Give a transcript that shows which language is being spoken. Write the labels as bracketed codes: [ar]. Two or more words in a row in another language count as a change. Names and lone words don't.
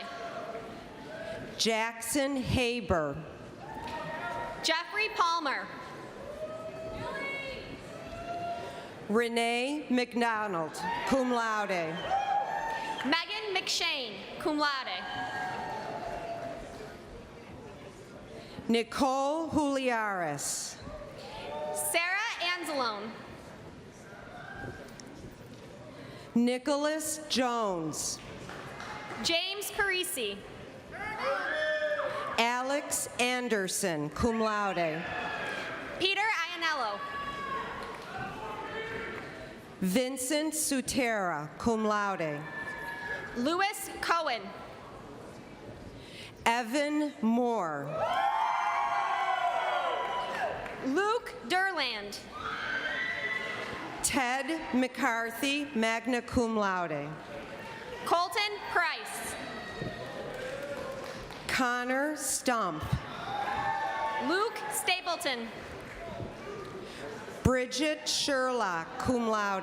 [en] Jackson Haber. Jeffrey Palmer. Renee McDonald, [la] cum laude. [en] Megan McShane, [la] cum laude. [en] Nicole Juliares. Sarah Anzalone. Nicholas Jones. James Parisi. Alex Anderson, [la] cum laude. [en] Peter Ianello. Vincent Sutera, [la] cum laude. [en] Louis Cohen. Evan Moore. Luke Durland. Ted McCarthy, [la] magna cum laude. [en] Colton Price. Connor Stump. Luke Stapleton. Bridget Sherlock, [la] cum laude.